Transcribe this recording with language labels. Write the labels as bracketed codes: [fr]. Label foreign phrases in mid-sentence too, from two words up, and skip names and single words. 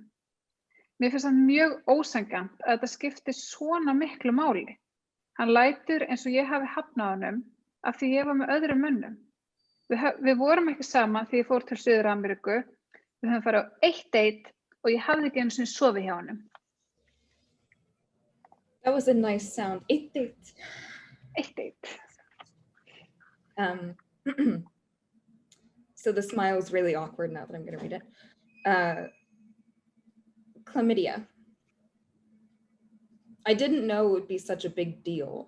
[is] Mér finnst það mjög ósanngjarnt að þetta skipti svona miklu máli. Hann lætur eins og ég hafi hafnað honum af því ég var með öðrum mönnum. Við vorum ekki saman því ég fór til Suður-Ameríku. Við höfum farið á 1 date og ég hafði ekki einu sinni sofið hjá honum. [en] That was a nice sound. 1 date. 1 date. So the smile is really awkward now that I'm going to read it. Chlamydia. I didn't know it would be such a big deal.